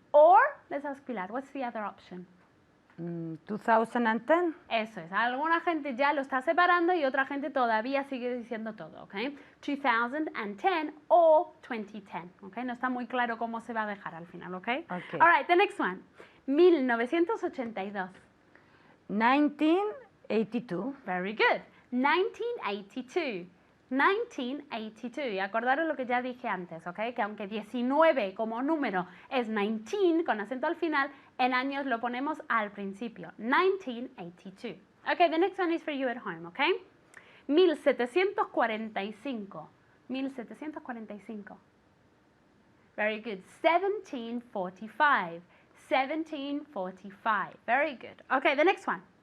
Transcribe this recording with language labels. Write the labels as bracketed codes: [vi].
[en] Or, let's ask Pilar, what's the other option? 2010. [es] Eso es. Alguna gente ya lo está separando y otra gente todavía sigue diciendo todo, ¿ok? 2010 o 2010, ¿ok? No está muy claro cómo se va a dejar al final, ¿ok? [en] Okay. All right, the next one. 1982. 1982. Very good. 1982. 1982. [es] Y acordaros lo que ya dije antes, ¿ok? Que aunque 19 como número es 19 con acento al final, en años lo ponemos al principio. [en] 1982. Okay, the next one is for you at home, okay? 1745. 1745. Very good. 1745. 1745. Very good. Okay, the next one.